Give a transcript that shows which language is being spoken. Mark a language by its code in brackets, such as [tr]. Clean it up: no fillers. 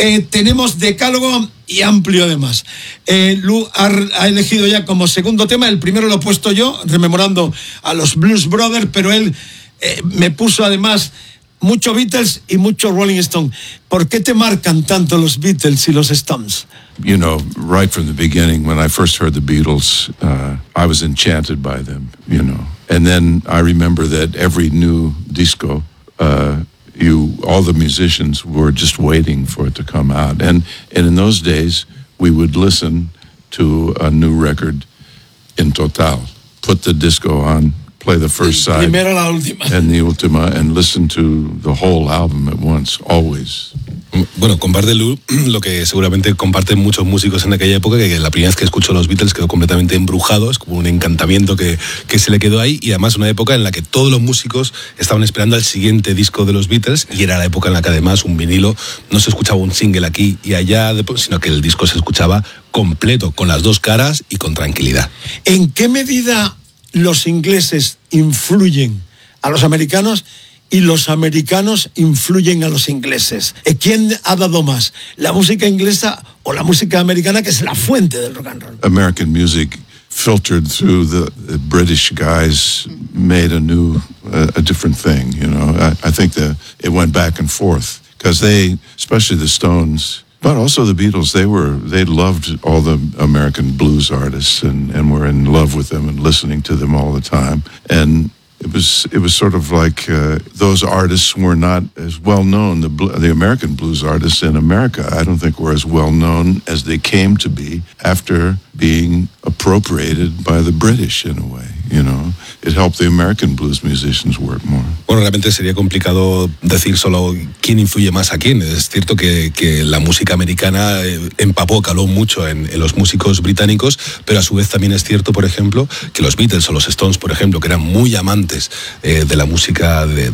[es] Tenemos decálogo y amplio además. Lu ha elegido ya como segundo tema, el primero lo he puesto yo, rememorando a los Blues Brothers, pero él me puso además mucho Beatles y mucho Rolling Stone. ¿Por qué te marcan tanto los Beatles y los Stones? [en] You know, right from the beginning, when I first heard the Beatles, I was enchanted by them, you know. And then I remember that every new disco, all the musicians were just waiting for it to come out. And in those days, we would listen to a new record in total, put the disco on, play the first side and the [es] última, [en] and listen to the whole album at once, always. [es] Bueno, comparte Lu lo que seguramente comparten muchos músicos en aquella época, que la primera vez que escuchó los Beatles quedó completamente embrujado, es como un encantamiento que se le quedó ahí, y además una época en la que todos los músicos estaban esperando al siguiente disco de los Beatles, y era la época en la que además un vinilo no se escuchaba un single aquí y allá, sino que el disco se escuchaba completo, con las dos caras y con tranquilidad. ¿En qué medida los ingleses influyen a los americanos y los americanos influyen a los ingleses? ¿Quién ha dado más, la música inglesa o la música americana, que es la fuente del rock and roll? [en] American music filtered through the British guys made a different thing, you know. I think that it went back and forth, because they, especially the Stones, but also the Beatles, they loved all the American blues artists and were in love with them and listening to them all the time. And it was sort of like those artists were not as well known, the American blues artists in America, I don't think, were as well known as they came to be after being appropriated by the British in a way, you know. It helped the American blues musicians work more. [es] Bueno, realmente sería complicado decir solo quién influye más a quién. Es cierto que la música americana empapó, caló mucho en los músicos británicos, pero a su vez también es cierto, por ejemplo, que los Beatles o los Stones, por ejemplo, que eran muy amantes de la música de